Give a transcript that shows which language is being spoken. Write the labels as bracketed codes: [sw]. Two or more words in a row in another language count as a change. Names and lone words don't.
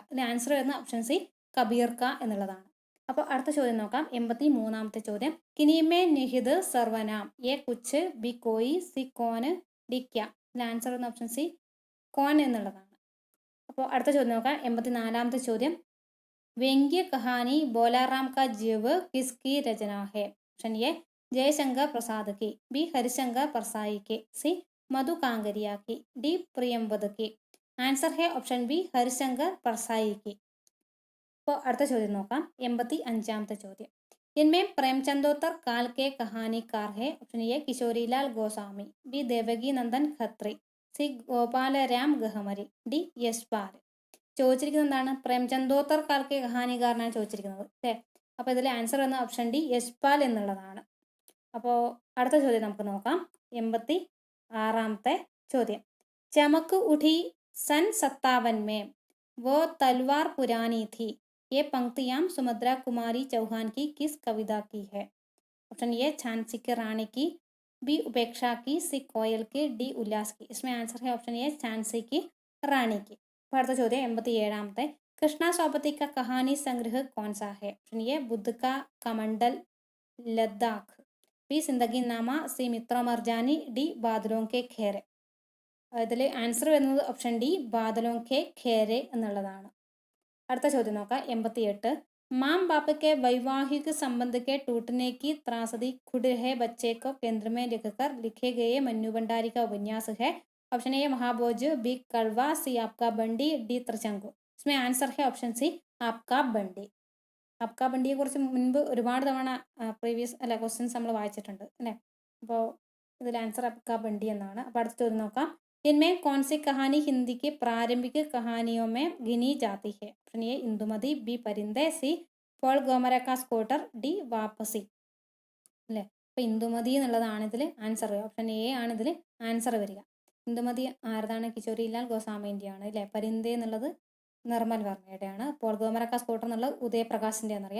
[ml] ഇതിന് ആൻസർ വരുന്ന ഓപ്ഷൻ സി കബീർ കാ എന്നുള്ളതാണ്. അപ്പോൾ അടുത്ത ചോദ്യം നോക്കാം. 83ാമത്തെ ചോദ്യം. [hi] किनमें निहित सर्वनाम ए कुछ, बी कोई, सी कौन, डी क्या. [ml] ഇതിന് ആൻസർ വരുന്ന ഓപ്ഷൻ സി കോൻ എന്നുള്ളതാണ്. അപ്പോൾ അടുത്ത ചോദ്യം നോക്കാം. 84ാമത്തെ ചോദ്യം. [hi] व्यंग्य कहानी बोलाराम का जीव किसकी रचना है? ऑप्शन ए जयशंकर प्रसाद की, बी हरिशंकर परसाई की, सी मधु कांगरिया की, डी प्रियंवद की. आंसर है ऑप्शन बी हरिशंकर परसाई की. [ml] അപ്പോൾ അടുത്ത ചോദ്യം നോക്കാം. 85ാമത്തെ ചോദ്യം. [hi] इनमें प्रेमचंदोत्तर काल के कहानीकार है? ऑप्शन ए किशोरीलाल गोस्वामी, बी देवकी नंदन खत्री, सी गोपालराम गहमरी, डी यशपाल. [ml] ചോദിച്ചിരിക്കുന്നത് എന്താണ്? [hi] प्रेमचंदोत्तर काल के [ml] കഹാനികാരനാണ് ചോദിച്ചിരിക്കുന്നത് അല്ലേ. അപ്പോൾ ഇതിൽ ആൻസർ വന്ന ഓപ്ഷൻ ഡി യശ്പാൽ എന്നുള്ളതാണ്. അപ്പോൾ അടുത്ത ചോദ്യം നമുക്ക് നോക്കാം. 86ാമത്തെ ചോദ്യം. [hi] चमक उठी सन 57 में वो तलवार पुरानी थी ये पंक्तियां सुभद्रा कुमारी चौहान की किस कविता की है? ऑप्शन ए झांसी की रानी की, बी उपेक्षा की, सी कोयल की, डी उल्लास की. इसमें आंसर है ऑप्शन ए झांसी की रानी की. [ml] അടുത്ത ചോദ്യം 87ാമത്തെ. [hi] കൃഷ്ണ സോപതി का कहानी संग्रह कौन सा है? ऑप्शन ए बुद्ध का कमंडल लद्दाख, बी जिंदगी नामा, सी मित्रों मरजानी, डी बादलों के घेरे. [ml] ഇതിൽ ആൻസർ വരുന്നത് ഓപ്ഷൻ ഡി ബാദലോं के घेरे എന്നുള്ളതാണ്. അടുത്ത ചോദ്യം നോക്കാം. 88. [hi] माँ बाप के वैवाहिक संबंध के टूटने की त्रासदी खुद रहे बच्चे को केंद्र में लिखकर लिखे गए मन्नू भंडारी का उपन्यास है? ऑप्शन ए महाभोज, बी कड़वा, सी आपका बंडी, डी ത്രചങ്കു. इसमें आंसर है ऑप्शन सी आपका बंडी. [ml] आपका ബണ്ടിയെ കുറിച്ച് മുൻപ് ഒരുപാട് തവണ പ്രീവിയസ് ക്വസ്റ്റ്യൻസ് നമ്മൾ വായിച്ചിട്ടുണ്ട് അല്ലേ. അപ്പോൾ ഇതിൽ ആൻസർ आपका बंडी എന്നാണ്. അപ്പോൾ അടുത്ത ചോദ്യം നോക്കാം. [hi] इनमें कौन सी कहानी हिंदी की प्रारंभिक कहानियों में गिनी जाती है? ऑप्शन ए इंदुमती, बी परिंदे, सी പോൾ ഗോമര കാ സ്കൂട്ടർ, ഡി വാപ്പസി അല്ലേ. [ml] അപ്പോൾ ഇന്ദുമതി എന്നുള്ളതാണ് ഇതിൽ ആൻസർ. ഓപ്ഷൻ എ ആണ് ഇതിൽ ആൻസർ വരിക. ഇന്ദുമതി ആരതാണ്? കിശോരിലാൽ ഗോസ്വാമിൻ്റെയാണ് അല്ലേ. പരിന്ദേ എന്നുള്ളത് നിർമ്മൽ വർമ്മയുടെയാണ്. പോൾ ഗോമരക്ക സ്കൂട്ടർ എന്നുള്ളത് ഉദയപ്രകാശിൻ്റെ എന്നറിയാം.